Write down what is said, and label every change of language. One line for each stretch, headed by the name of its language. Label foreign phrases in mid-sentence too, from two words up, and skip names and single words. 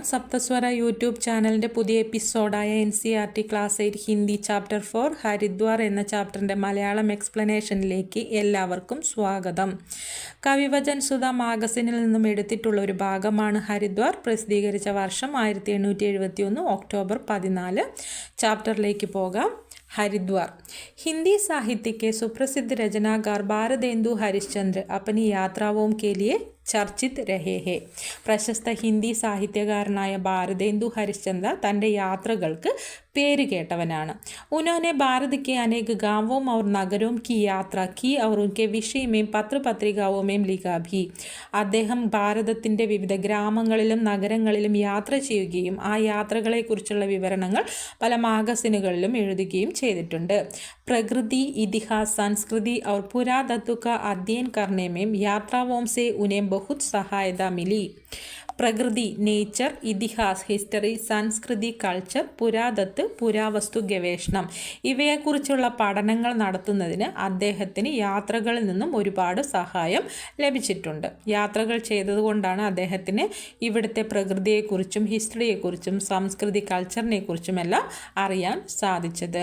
Malayalam: സപ്തസ്വര യൂട്യൂബ് ചാനലിൻ്റെ പുതിയ എപ്പിസോഡായ NCERT ക്ലാസ് 8 ഹിന്ദി ചാപ്റ്റർ 4 ഹരിദ്വാർ എന്ന ചാപ്റ്ററിൻ്റെ മലയാളം എക്സ്പ്ലനേഷനിലേക്ക് എല്ലാവർക്കും സ്വാഗതം. കവിവചൻ സുധ മാഗസിനിൽ നിന്നും എടുത്തിട്ടുള്ള ഒരു ഭാഗമാണ് ഹരിദ്വാർ. പ്രസിദ്ധീകരിച്ച വർഷം 1871 ഒക്ടോബർ 14. ചാപ്റ്ററിലേക്ക് പോകാം.
Hindi: हरिद्वार. हिंदी साहित्य के सुप्रसिद्ध रचनाकार भारतेंदु हरिश्चंद्र अपनी यात्राओं के लिए चर्चित रहे हैं.
Malayalam: പ്രശസ്ത ഹിന്ദി സാഹിത്യകാരനായ ഭാരതേന്ദു ഹരിശ്ചന്ദ്ര തൻ്റെ യാത്രകൾക്ക് പേര് കേട്ടവനാണ്.
Hindi: उन्होंने भारत के अनेक गांवों और नगरों की यात्रा की और उनके विषय में पत्र पत्रिकाओं में लिखा भी.
Malayalam: അദ്ദേഹം ഭാരതത്തിൻ്റെ വിവിധ ഗ്രാമങ്ങളിലും നഗരങ്ങളിലും യാത്ര ചെയ്യുകയും ആ യാത്രകളെക്കുറിച്ചുള്ള വിവരണങ്ങൾ പല മാഗസിനുകളിലും എഴുതുകയും ചെയ്തിട്ടുണ്ട്.
Hindi: प्रकृति, इतिहास, संस्कृति और पुरातत्व का अध्ययन करने में यात्राओं से उन्हें बहुत सहायता मिली.
Malayalam: പ്രകൃതി, നേച്ചർ, ഇതിഹാസ്, ഹിസ്റ്ററി, സംസ്കൃതി, കൾച്ചർ, പുരാതത്ത്, പുരാവസ്തു ഗവേഷണം ഇവയെക്കുറിച്ചുള്ള പഠനങ്ങൾ നടത്തുന്നതിന് അദ്ദേഹത്തിന് യാത്രകളിൽ നിന്നും ഒരുപാട് സഹായം ലഭിച്ചിട്ടുണ്ട്. യാത്രകൾ ചെയ്തതുകൊണ്ടാണ് അദ്ദേഹത്തിന് ഇവിടുത്തെ പ്രകൃതിയെക്കുറിച്ചും ഹിസ്റ്ററിയെക്കുറിച്ചും സംസ്കൃതി കൾച്ചറിനെക്കുറിച്ചുമെല്ലാം അറിയാൻ സാധിച്ചത്.